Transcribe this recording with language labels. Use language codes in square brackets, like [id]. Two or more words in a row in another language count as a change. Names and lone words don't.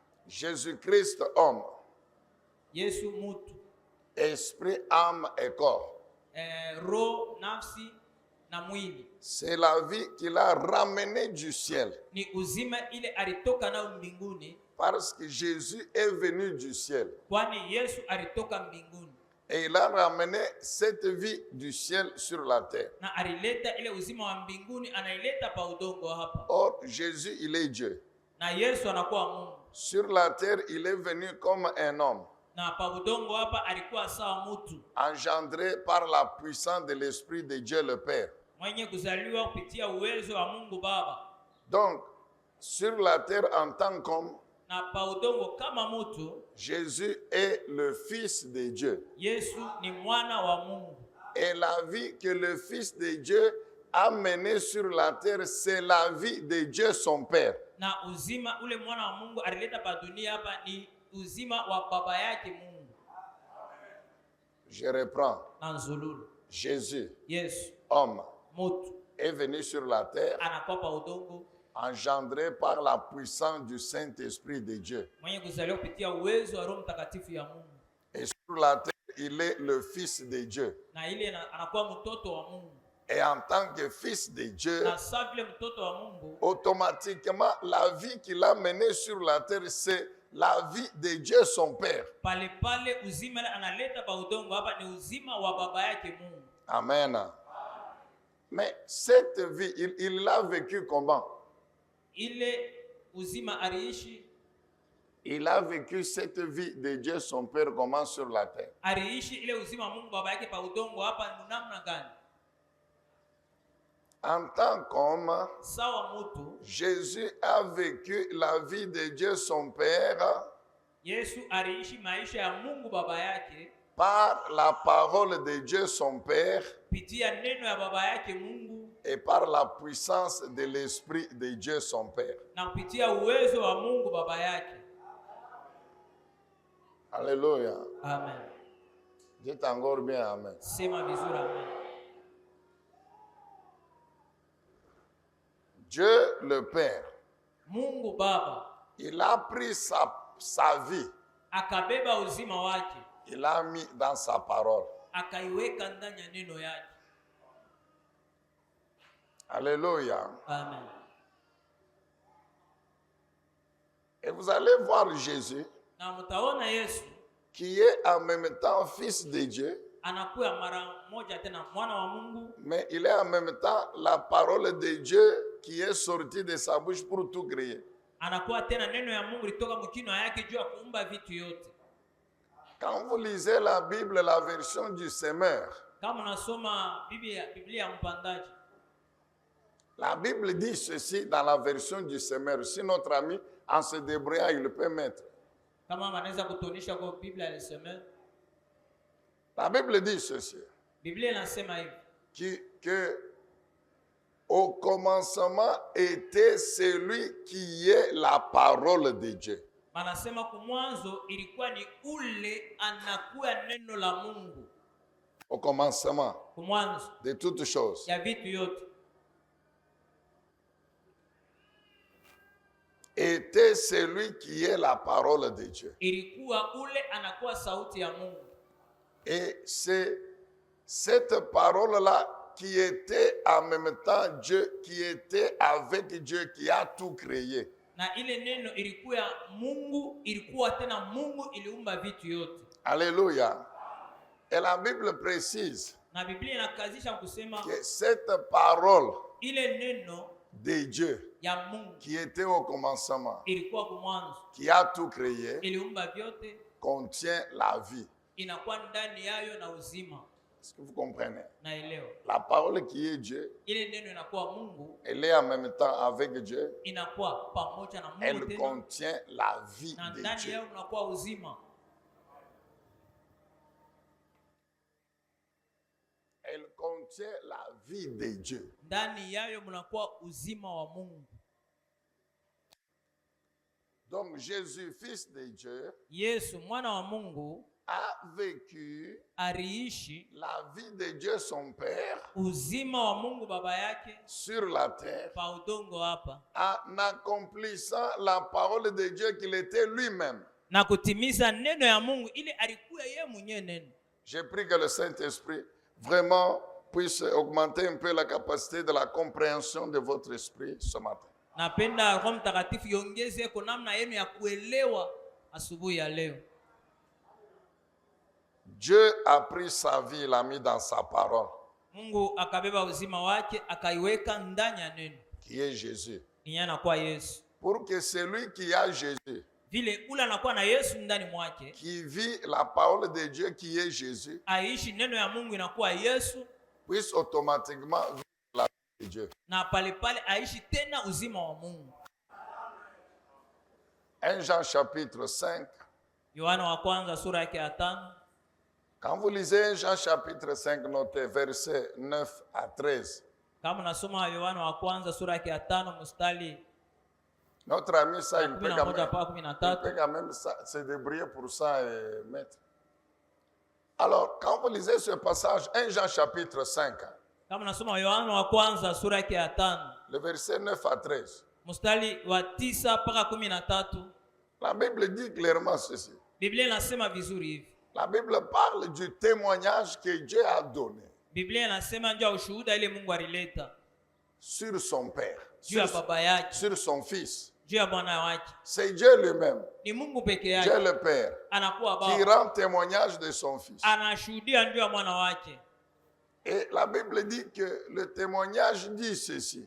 [fr] Jésus-Christ homme, [sw] Yesu mutu, [fr] esprit, âme et corps. [sw] roho, nafsi na mwili. [fr] C'est la vie qu'il a ramenée du ciel. [sw] Ni uzima ile alitoka nao mbinguni. [fr] Parce que Jésus est venu du ciel. [sw] Kwani Yesu alitoka mbinguni. [fr] Et il a ramené cette vie du ciel sur la terre. [sw] Na alileta ile uzima wa mbinguni anaileta pa udongo hapa. [fr] Or, Jésus, il est Dieu. [sw] Na Yesu anakuwa Mungu. [fr] Sur la terre, il est venu comme un homme. [sw] Na pa udongo hapa alikuwa sawa mtu. [fr] Engendré par la puissance de l'Esprit de Dieu le Père. [sw] Mwenye kuzaliwa kupitia uwezo wa Mungu Baba. [fr] Donc, sur la terre en tant qu'homme, [sw] na pa udongo kama mtu, [fr] Jésus est le Fils de Dieu. [sw] Yesu ni mwana wa Mungu. [fr] Et la vie que le Fils de Dieu a menée sur la terre, c'est la vie de Dieu son Père. [sw] Na uzima ule mwana wa Mungu alileta pa dunia hapa ni uzima wa baba yake Mungu. [fr] Je reprends. [sw] Na nzululu. Jésus, Yesu, homme, mutu, est venu sur la terre, anakuwa pa udongo, engendré par la puissance du Saint-Esprit de Dieu. mwenye kuzaliwa kupitia uwezo wa Roho Mtakatifu ya Mungu. Et sur la terre, il est le Fils de Dieu. Na ile anakuwa mtoto wa Mungu. Et en tant que Fils de Dieu, Na sawa vile mtoto wa Mungu, automatiquement, la vie qu'il a menée sur la terre, c'est la vie de Dieu son Père. pale pale uzima analeta pa udongo hapa ni uzima wa baba yake Mungu. Amen. [fr] Mais cette vie, il l'a vécu comment? [sw] Ile uzima aliishi. [fr] Il a vécu cette vie de Dieu son Père comment sur la terre? [sw] Aliishi ile uzima wa Mungu baba yake pa udongo hapa ni namna gani? [fr] En tant qu'homme, [sw] Sawa mutu, [fr] Jésus a vécu la vie de Dieu son Père [sw] Yesu aliishi maisha ya Mungu baba yake [fr] par la parole de Dieu son Père [sw] pitia neno ya baba yake Mungu [fr] et par la puissance de l'Esprit de Dieu son Père. [sw] na kupitia uwezo wa Mungu baba yake. [fr] Alléluia. Amen. Dites encore bien Amen. [sw] Sema vizuri amen. [fr] Dieu le Père, [sw] Mungu Baba [fr] il a pris sa vie, [sw] akabeba uzima wake, [fr] il a mis dans sa parole. [sw] akaiweka ndani ya neno yake. [fr] Alléluia. Amen. Et vous allez voir Jésus, [sw] Na mtaona Yesu [fr] qui est en même temps Fils de Dieu, [sw] anakuwa mara moja tena mwana wa Mungu, [fr] mais il est en même temps la parole de Dieu qui est sortie de sa bouche pour tout créer. [sw] anakuwa tena neno ya Mungu litoka mkinywa yake juu ya kuumba vitu yote. [fr] Quand vous lisez la Bible, la version du Semeur, [sw] Kama unasoma Biblia ya mpandaji, [fr] la Bible dit ceci dans la version du Semeur. Si notre ami, en se débrouillant, il peut mettre. [sw] kama anaweza kutuonesha kwa Biblia alisema, [fr] La Bible dit ceci, [sw] Biblia inasema hivi, [fr] que au commencement était celui qui est la parole de Dieu. [sw] manasema kumwanzo ilikuwa ni ule anakuwa neno la Mungu. [fr] Au commencement [sw] Kumwanzo [fr] de toutes choses. [sw] ya vitu yote [fr] Était celui qui est la parole de Dieu. [sw] ilikuwa ule anakuwa sauti ya Mungu. [fr] Et c'est cette parole-là qui était en même temps Dieu, qui était avec Dieu, qui a tout créé. [sw] Na ile neno ilikuwa ya Mungu, ilikuwa tena Mungu iliumba vitu yote. [fr] Alléluia. Et la Bible précise [sw] Na Biblia inakazisha kusema [fr] que cette parole [sw] ile neno [fr] de Dieu, [sw] ya Mungu [fr] qui était au commencement, [sw] ilikuwa kumwanzo, [fr] qui a tout créé, [sw] iliumba vyote, [fr] contient la vie. [sw] inakuwa ndani yayo na uzima. [fr] Est-ce que vous comprenez? [sw] Naelewa. [fr] La parole qui est Dieu, [sw] Ile neno inakuwa Mungu, [fr] elle est en même temps avec Dieu. [sw] inakuwa pamoja na Mungu [fr] Elle [sw] tena, [fr] contient la vie [sw] na [fr] de [sw] ndani [fr] Dieu. [sw] yao unakuwa uzima. [fr] Elle contient la vie de Dieu. [sw] Ndani yayo mnakuwa uzima wa Mungu. [fr] Donc Jésus, Fils de Dieu, [sw] Yesu mwana wa Mungu [fr] a vécu [sw] aliishi [fr] la vie de Dieu son Père [sw] uzima wa Mungu baba yake [fr] sur la terre [sw] pa udongo hapa, [fr] en accomplissant la parole de Dieu qu'il était lui-même. [sw] na kutimiza neno ya Mungu ili alikuwa yeye mwenyewe neno. [fr] J'ai pris que le Saint-Esprit vraiment puisse augmenter un peu la capacité de la compréhension de votre esprit ce matin. [sw] Napenda Roho Mtakatifu iongeze kwa namna yenu ya kuelewa asubuhi ya leo. [fr] Dieu a pris sa vie, il l'a mis dans sa parole, [sw] Mungu akabeba uzima wake akaiweka ndani ya neno, [fr] qui est Jésus. [sw] ni anakuwa Yesu. [fr] Pour que celui qui a Jésus, [sw] Vile ule anakuwa na Yesu ndani mwake, [fr] qui vit la parole de Dieu qui est Jésus, [sw] aishi neno ya Mungu inakuwa Yesu, [fr] puisse automatiquement vivre la vie de Dieu. [sw] na pale pale aishi tena uzima wa Mungu. [fr] 1 Jean chapitre 5. [sw] Yohana wa kwanza sura yake ya 5. [fr] Quand vous lisez 1 Jean chapitre 5, notez versets 9 à 13. [sw] Kama nasoma Yohana wa kwanza sura yake ya 5 mstari [fr] Notre ami, ça, il peut [sw] 11 mpaka 13. [fr] quand même se débrouiller pour ça et mettre. Alors, quand vous lisez ce passage, 1 Jean chapitre 5, [sw] Kama nasoma Yohana wa kwanza sura yake ya 5 [fr] le verset 9 à 13, [sw] mstari wa 9 mpaka 13, [fr] la Bible dit clairement ceci. [sw] Biblia inasema vizuri hivi. [fr] La Bible parle du témoignage que Dieu a donné [sw] Biblia inasema ndio ushuhuda ile Mungu alileta [fr] sur son Père, [sw] juu ya baba yake, [fr] sur son Fils. [sw] juu ya mwana wake. [fr] C'est Dieu lui-même, [sw] Ni Mungu peke [fr] Dieu [sw] yake [fr] le Père, [sw] anakuwa [fr] qui [sw] baba, [fr] rend témoignage de son Fils. [sw] anashuhudia juu ya mwana wake. [fr] Et la Bible dit que le témoignage dit ceci,